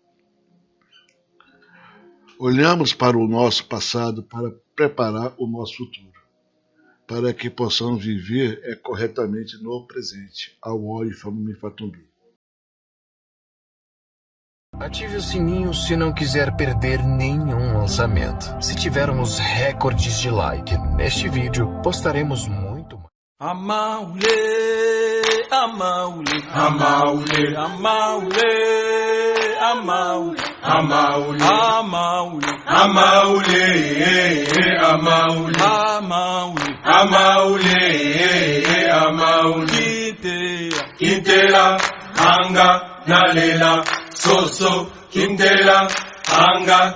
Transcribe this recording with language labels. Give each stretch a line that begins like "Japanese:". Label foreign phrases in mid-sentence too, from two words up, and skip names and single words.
Portuguese: Olhamos para o nosso passado para preparar o nosso futuro, para que possamos viver corretamente no presente. Awoi Famumi Fatumbi. Ative o sininho se não quiser perder nenhum lançamento. Se tivermos recordes de like neste vídeo, postaremos muito mais. Amaule, amaule, amaule, amaule, amaule, amaule, amaule, amaule, amaule, amaule, amaule, Quintela, anga, nalela, soso, Quintela, anga